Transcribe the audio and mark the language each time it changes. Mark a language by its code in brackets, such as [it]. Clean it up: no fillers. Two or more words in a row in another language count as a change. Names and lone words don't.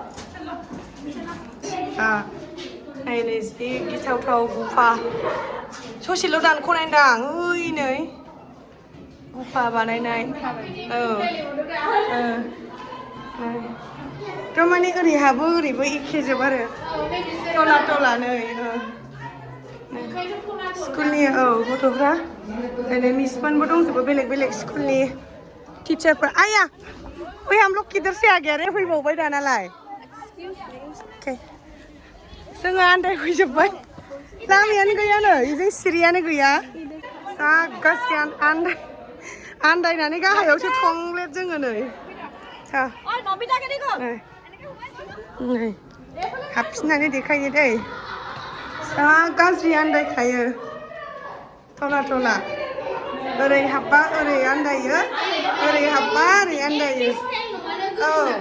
[brx] नै जि गिथावथाव गुफा ससेल' दानख'नायदां ओइ नै गुफा बानायनाय औ थारमाने ओरैहाबो ओरैबो एखेजोब आरो तला नै स्कुलनि औ गथ'फ्रा ओरै मिसमोनबो दंजोबो बेलेग स्कुलनि टिचारफोर आया ओइ [hi] हम लोग किधर से आ गया रे [brx] फैबावबाय दानालाय जोङो आन्दायफैजोब्बाय लामायानो गैया नै बेजों सिरियानो गैया जा गाज्रि आन्दायनानै गाहायावसो थंलेट जोङो नै नै हाबफिननानै देखायो दै जा गाज्रि आन्दायखायो तला ओरै हाबबा ओरै आन्दायो ओरै हाबबा ओरै आन्दायो औ